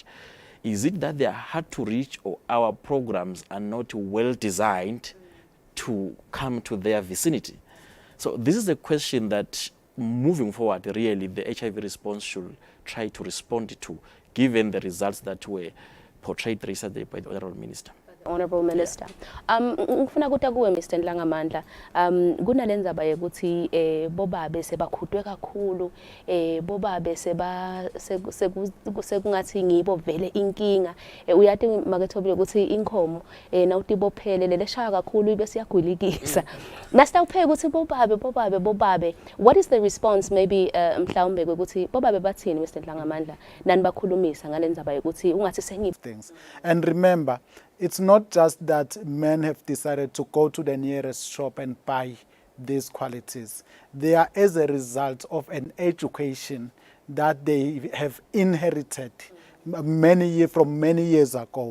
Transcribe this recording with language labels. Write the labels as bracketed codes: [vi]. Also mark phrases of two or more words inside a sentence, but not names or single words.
[en] Is it that they are hard to reach, or our programs are not well designed to come to their vicinity? So this is a question that moving forward, really, the HIV response should try to respond to, given the results that were portrayed recently by the Honorable Minister. Honorable Minister. [ss] Ngifuna ukuthi kuwe Mr Ndlangamandla, kunalenzaba yokuthi bobabe sebakhudwe kakhulu, bobabe sekungathi ngibo vele inkinga. Uyathi makethobile ukuthi inkomo nawuthi bophele leshaya kakhulu bese yagwilikisa. Nasitawupheka ukuthi bobabe. [en] What is the response maybe [ss] mhlawumbe ukuthi bobabe bathini Mr Ndlangamandla nani bakhulumisa ngalenzaba yokuthi ungathi [en] things. And remember, it's not just that men have decided to go to the nearest shop and buy these qualities. They are as a result of an education that they have inherited from many years ago.